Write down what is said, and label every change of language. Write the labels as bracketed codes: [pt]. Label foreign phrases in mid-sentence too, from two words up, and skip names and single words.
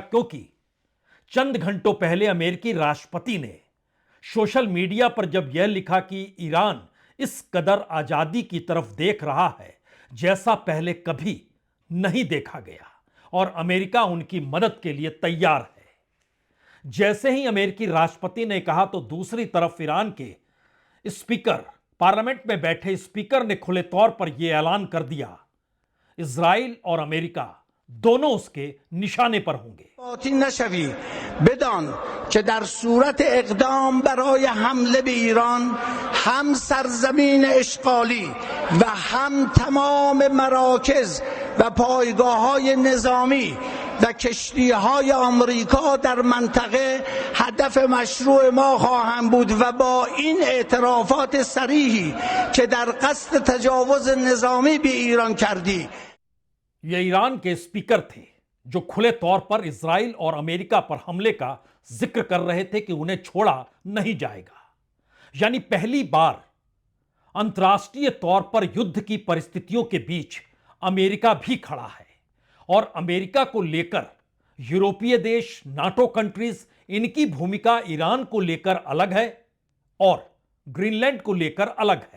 [hi] क्योंकि चंद घंटों पहले अमेरिकी राष्ट्रपति ने सोशल मीडिया पर जब यह लिखा कि ईरान इस कदर आजादी की तरफ देख रहा है जैसा पहले कभी नहीं देखा गया और अमेरिका उनकी मदद के लिए तैयार है। जैसे ही अमेरिकी राष्ट्रपति ने कहा तो दूसरी तरफ ईरान के स्पीकर, पार्लियामेंट में बैठे स्पीकर ने खुले तौर पर यह ऐलान कर दिया इजराइल और अमेरिका दोनों उसके निशाने पर होंगे। [fa] नशवी بدان که در صورت اقدام برای حمله به ایران هم سرزمین اشغالی و هم تمام مراکز و پایگاه‌های نظامی و کشتی‌های آمریکا در منطقه هدف مشروع ما خواهند بود و با این اعترافات صریحی که در قصد تجاوز نظامی به ایران کردی. [hi] ये ईरान के स्पीकर थे जो खुले तौर पर इजराइल और अमेरिका पर हमले का जिक्र कर रहे थे कि उन्हें छोड़ा नहीं जाएगा। यानी पहली बार अंतर्राष्ट्रीय तौर पर युद्ध की परिस्थितियों के बीच अमेरिका भी खड़ा है और अमेरिका को लेकर यूरोपीय देश, नाटो कंट्रीज, इनकी भूमिका ईरान को लेकर अलग है और ग्रीनलैंड को लेकर अलग है।